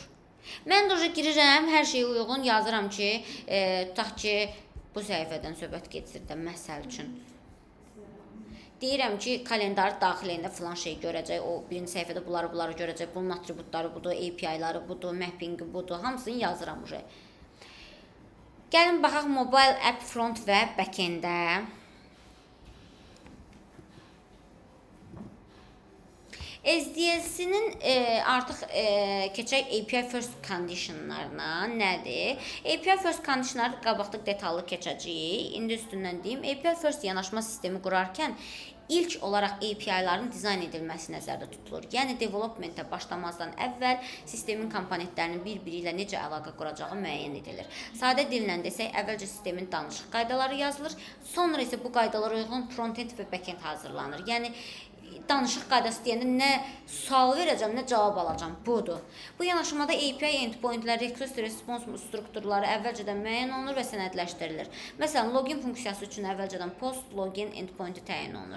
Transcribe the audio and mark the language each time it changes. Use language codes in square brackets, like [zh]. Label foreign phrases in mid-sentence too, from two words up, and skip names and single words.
[az] Mən də girirəm, hər şeyə uyğun yazıram ki, tutaq ki, bu səhifədən söhbət geçir də, məsəl üçün. Deyirəm ki, kalendar daxilində filan şey görəcək, o birinci səhifədə bunları görəcək, bunun atributları budur, API-ları budur, mappingi budur, hamısını yazıram. Gəlin, baxaq [en] mobile app front [az] və back-end-ə. SDLC-nin artıq keçək [en] API first [az] conditionlarına nədir? [en] API first [az] conditionları qabaqda detallı keçəcəyik. İndi üstündən deyim, [en] API first [az] yanaşma sistemi qurarkən ilk olaraq API-ların dizayn edilməsi nəzərdə tutulur. Yəni, developmentə başlamazdan əvvəl sistemin komponentlərinin bir-biri ilə necə əlaqə quracağı müəyyən edilir. Sadə dillə desək, əvvəlcə sistemin danışıq qaydaları yazılır, sonra isə bu qaydalara uyğun front-end və back-end hazırlanır. Yəni, danışıq qaydası deyəndə nə sual verəcəm, nə cavab alacam. Budur. Bu yanaşmada API endpointlər, [en] request response [az] strukturları əvvəlcədən müəyyən olunur və sənədləşdirilir. Məsələn, login funksiyası üçün əvvəlcədən [en] post login [az] endpointi təyin olunur.